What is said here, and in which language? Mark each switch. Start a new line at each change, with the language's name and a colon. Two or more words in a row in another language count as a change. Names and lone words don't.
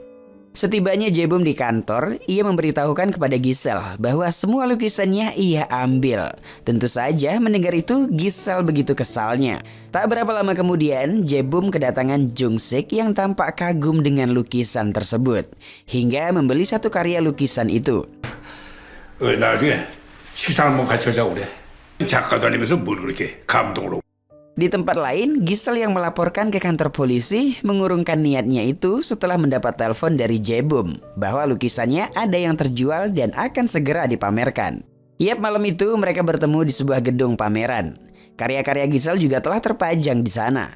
Indonesian: Setibanya Jae-bum di kantor, ia memberitahukan kepada Giselle bahwa semua lukisannya ia ambil. Tentu saja mendengar itu Giselle begitu kesalnya. Tak berapa lama kemudian, Jae-bum kedatangan Jung Sik yang tampak kagum dengan lukisan tersebut, hingga membeli satu karya lukisan itu.
Korean: 나중에 식사 한번 같이 하자고 그래. 작가 다니면서 뭘 그렇게 감동으로.
Indonesian: Di tempat lain, Giselle yang melaporkan ke kantor polisi mengurungkan niatnya itu setelah mendapat telepon dari Jae-bum bahwa lukisannya ada yang terjual dan akan segera dipamerkan. Yap, malam itu mereka bertemu di sebuah gedung pameran. Karya-karya Giselle juga telah terpajang di sana.